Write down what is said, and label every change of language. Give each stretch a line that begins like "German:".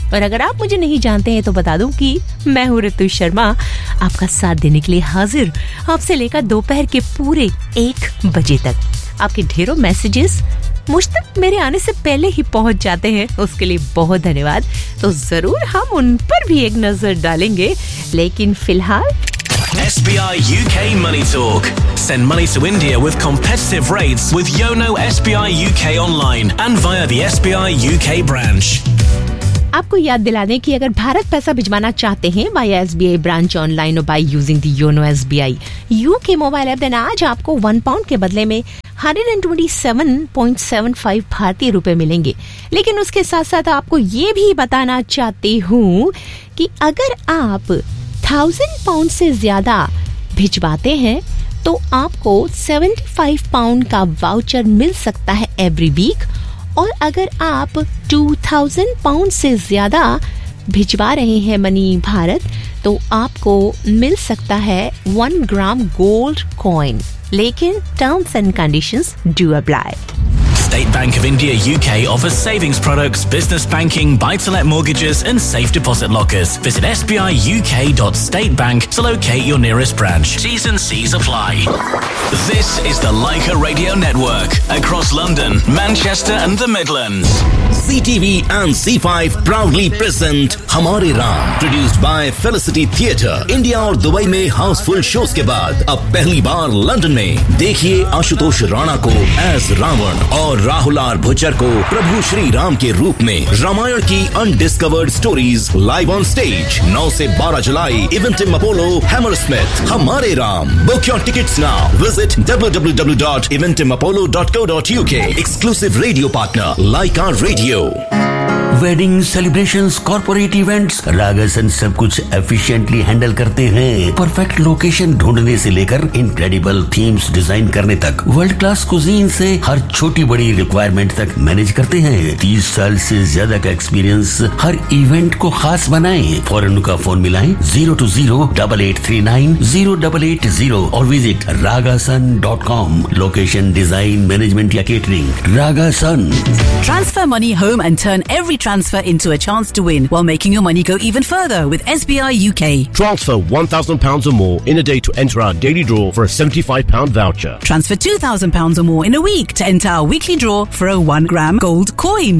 Hindi: और अगर आप मुझे नहीं जानते हैं तो बता दूं कि मैं हूं ऋतु शर्मा, आपका साथ देने के लिए हाजिर आपसे लेकर दोपहर के पूरे एक बजे तक। आपके ढेरों मैसेजेस मुझ तक मेरे आने से पहले ही पहुंच जाते हैं, उसके लिए बहुत धन्यवाद। तो जरूर हम उन पर भी एक नजर डालेंगे, लेकिन फिलहाल
English: SBI UK Money Talk. Send money to India with competitive rates with YONO SBI UK online and via the SBI UK branch.
Hindi: आपको याद दिला दें कि अगर भारत पैसा भिजवाना चाहते हैं बाय SBI ब्रांच ऑनलाइन और
English: by using the YONO SBI UK mobile app, then
Hindi: आज आपको 1 पाउंड के बदले में 127.75 भारतीय रुपए मिलेंगे। लेकिन उसके साथ साथ आपको ये भी बताना चाहती हूँ कि अगर आप 1000 पाउंड से ज्यादा भिजवाते हैं तो आपको 75 पाउंड का वाउचर मिल सकता है एवरी वीक, और अगर आप 2000 पाउंड से ज्यादा भिजवा रहे हैं मनी भारत तो आपको मिल सकता है 1 ग्राम गोल्ड कॉइन, लेकिन
English: Terms and conditions do apply. State Bank of India UK offers savings products, business banking, buy-to-let mortgages and safe deposit lockers. Visit sbiuk.statebank to locate your nearest branch. T's and C's apply. This is the Leica Radio Network across London, Manchester and the Midlands. CTV and C5 proudly present Hamare Ram, produced by Felicity Theatre.
Hindi: India aur Dubai mein houseful shows ke baad, ab pehli baar London mein. Dekhiye Ashutosh Rana ko as Ravan aur Rahul are भुचर को प्रभु श्री राम के रूप में। रामायण की undiscovered stories
English: live on stage
Hindi: 9 से 12 जुलाई इवेंटिम Apollo Hammersmith. हमारे Ram,
English: book your tickets now,
Hindi: visit www.eventimapolo.co.uk। Exclusive radio partner like are radio. Wedding celebrations, corporate events, रागसन सब कुछ efficiently handle करते हैं। परफेक्ट लोकेशन ढूंढने से लेकर इनक्रेडिबल थीम्स डिजाइन करने तक, वर्ल्ड क्लास कुजीन से हर छोटी बड़ी रिक्वायरमेंट तक मैनेज करते हैं। 30 साल से ज्यादा का एक्सपीरियंस हर इवेंट को खास बनाएं। फॉरन का फोन मिलाएं 02088390880 और visit ragasan.com। Location, design, management या catering, रागासन।
English: Transfer money home and turn every transfer into a chance to win while making your money go even further with SBI UK. Transfer £1,000 or more in a day to enter our daily draw for a £75 voucher. Transfer £2,000 or more in a week to enter our weekly draw for a 1 gram gold coin.